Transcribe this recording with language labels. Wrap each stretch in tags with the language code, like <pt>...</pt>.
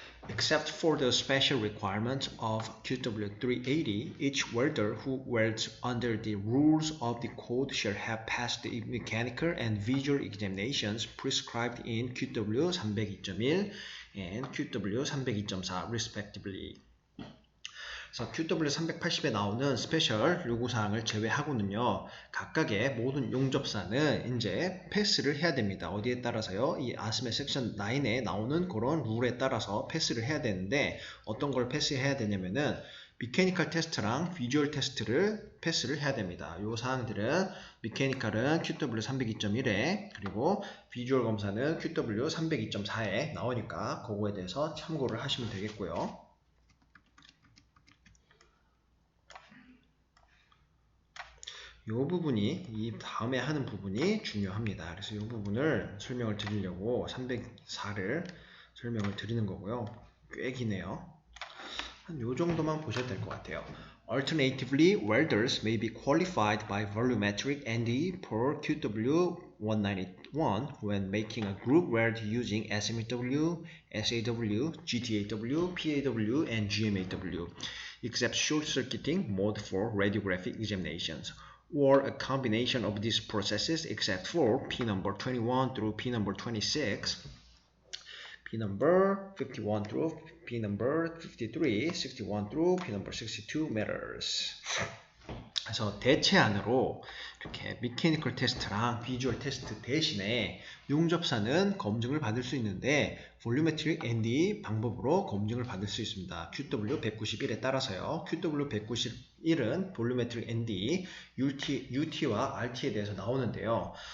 <en>Except for the special requirements of QW380, each welder who welds under the rules of the code shall have passed the mechanical and visual examinations prescribed in QW302.1 and QW302.4 respectively.</en> <ko>그래서 QW380에 나오는 스페셜 요구사항을 제외하고는요, 각각의 모든 용접사는 이제 패스를 해야 됩니다. 어디에 따라서요? 이 ASME 섹션 9에 나오는 그런 룰에 따라서 패스를 해야 되는데, 어떤 걸 패스해야 되냐면은, 미케니컬 테스트랑 비주얼 테스트를 패스를 해야 됩니다. 이 사항들은 미케니컬은 QW 302.1에 그리고 비주얼 검사는 QW 302.4에 나오니까 그거에 대해서 참고를 하시면 되겠고요. 이 부분이 이 다음에 하는 부분이 중요합니다. 그래서 이 부분을 설명을 드리려고 304를 설명을 드리는 거고요. 꽤 기네요. 한 요 정도만 보셔도 될 것 같아요.</ko> <en>Alternatively, welders may be qualified by volumetric ND per QW191 when making a group weld using SMAW, SAW, GTAW, PAW, and GMAW, except short-circuiting mode for radiographic examinations, or a combination of these processes except for P number 21 through P number 26, P number 51 through P number 53, 61 through P number 62 matters.</en> <ko>그래서 대체안으로 이렇게 미케니컬 테스트랑 비주얼 테스트 대신에 용접사는 검증을 받을 수 있는데 볼루메트릭 ND 방법으로 검증을 받을 수 있습니다. QW 191에 따라서요. QW 191은 볼루메트릭 ND, UT와 RT에 대해서 나오는데요.</ko>